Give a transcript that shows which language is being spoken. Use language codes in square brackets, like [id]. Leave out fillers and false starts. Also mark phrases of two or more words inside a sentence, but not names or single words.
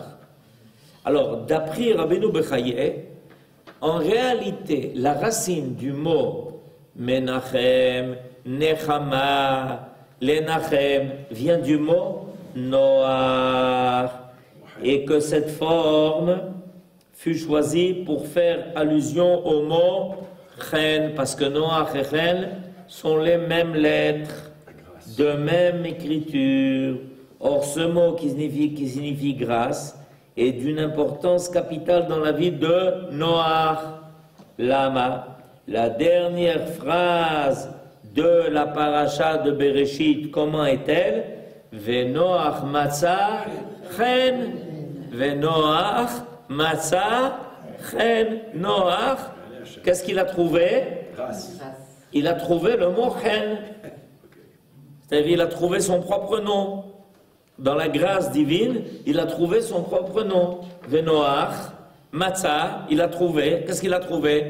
[fr] Alors, d'après Rabbeinu Bechaye, en réalité, la racine du mot Menachem, Nechama, Lenachem vient du mot Noach, et que cette forme fut choisie pour faire allusion au mot Chen, parce que Noach et Chen sont les mêmes lettres, de même écriture. Or, ce mot qui signifie grâce est d'une importance capitale dans la vie de Noach. Lama, la dernière phrase de la paracha de Bereshit, comment est-elle? [he] ונח מצא חן, ונח מצא חן. [fr] Noach, qu'est-ce qu'il a trouvé? Grâce. Il a trouvé le mot chen. C'est-à-dire il a trouvé son propre nom. Dans la grâce divine, il a trouvé son propre nom. [he] ונח, מצא, [fr] il a trouvé, qu'est-ce qu'il a trouvé?